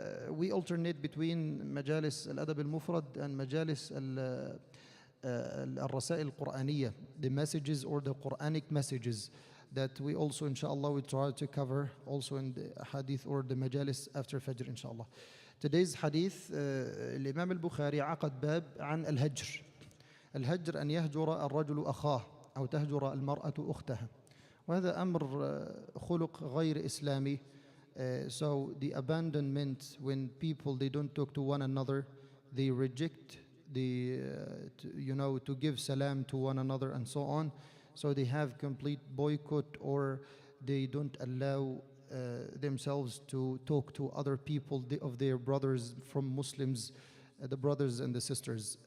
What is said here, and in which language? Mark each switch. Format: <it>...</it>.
<en>We alternate between majalis Al-Adab Al-Mufrad and majalis Al-Rasail Al-Qur'aniyya, the messages or the Quranic messages that we also inshallah will try to cover also in the hadith or the majalis after Fajr inshallah. Today's hadith,</en> <ar>الإمام البخاري عقد باب عن الهجر. الهجر أن يهجر الرجل أخاه أو تهجر المرأة أختها. وهذا أمر خلق غير إسلامي.</ar> <en>So the abandonment, when people they don't talk to one another, they reject to give salam to one another and so on. So they have complete boycott, or they don't allow themselves to talk to other people of their brothers from Muslims, the brothers and the sisters.</en>